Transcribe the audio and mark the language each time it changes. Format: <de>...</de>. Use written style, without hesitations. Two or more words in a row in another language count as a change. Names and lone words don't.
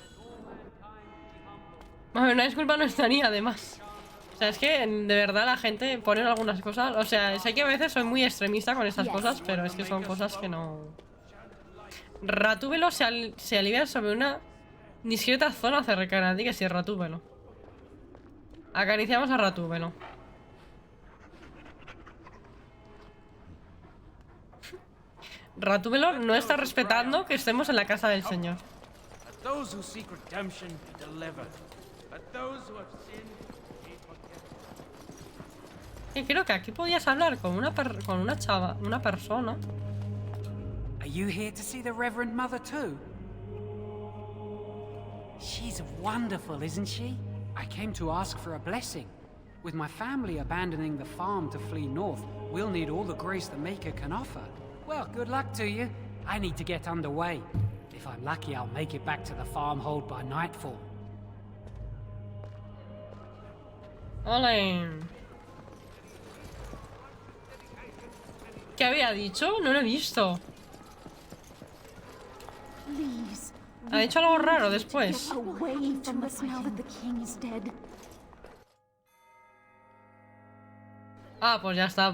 <es>A ver, una disculpa no estaría, además. O sea, es que de verdad la gente pone algunas cosas. O sea, sé que a veces soy muy extremista con estas cosas, pero es que son cosas que no. Ratúbelo se alivia sobre una discreta zona cercana. Di que sí, Ratúbelo. Acariciamos a Ratúbelo. Ratúbelo no está respetando que estemos en la casa del señor. Y creo que aquí podías hablar con una persona.</es> <en>Are you here to see the Reverend Mother too? She's wonderful, isn't she? I came to ask for a blessing. With my family abandoning the farm to flee north, we'll need all the grace the Maker can offer. Well, good luck to you. I need to get underway. If I'm lucky, I'll make it back to the farmhold by nightfall.</en> <es>Ole. ¿Qué había dicho? No lo he visto. Ha dicho algo raro después. Ah, pues ya está.</es>